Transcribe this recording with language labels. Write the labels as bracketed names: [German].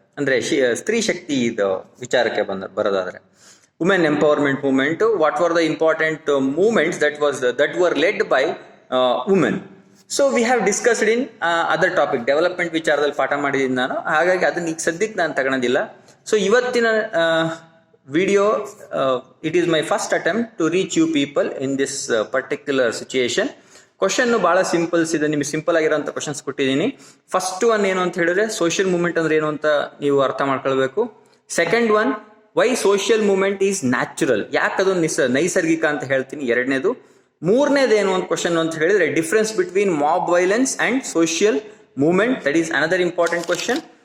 [Kannada] ಅಂದ್ರೆ ಸ್ತ್ರೀ ಶಕ್ತಿ ಇದು ವಿಚಾರಕ್ಕೆ ಬರೋದಾದ್ರೆ, [English] Women empowerment movement, what were the important movements that were led by women. So we have discussed in other topic, [Kannada] development ವಿಚಾರದಲ್ಲಿ ಪಾಠ ಮಾಡಿದ್ದೀನಿ ನಾನು, ಹಾಗಾಗಿ ಅದನ್ನ ಈಗ ಸದ್ಯಕ್ಕೆ ನಾನು ತಗೊಳೋದಿಲ್ಲ. [English] So ಇವತ್ತಿನ video, it is my first attempt to reach you people in this particular situation. [Kannada] Question ಬಹಳ ಸಿಂಪಲ್ಸ್ ಇದೆ, ನಿಮಗೆ ಸಿಂಪಲ್ ಆಗಿರೋಂಥ ಕ್ವಶನ್ಸ್ ಕೊಟ್ಟಿದ್ದೀನಿ. ಫಸ್ಟ್ ಒನ್ ಏನು ಅಂತ ಹೇಳಿದ್ರೆ, ಸೋಷಿಯಲ್ ಮೂವ್ಮೆಂಟ್ ಅಂದ್ರೆ ಏನು ಅಂತ ನೀವು ಅರ್ಥ ಮಾಡ್ಕೊಳ್ಬೇಕು. Second one, [English] why social movement is natural, [Kannada] ಯಾಕದು ನೈಸರ್ಗಿಕ ಅಂತ ಹೇಳ್ತೀನಿ. ಎರಡನೇದು. ಮೂರನೇದು ಏನು ಅಂತ ಕ್ವಶನ್ ಅಂತ ಹೇಳಿದ್ರೆ, [English] Difference between mob violence and social movement, that is another important question.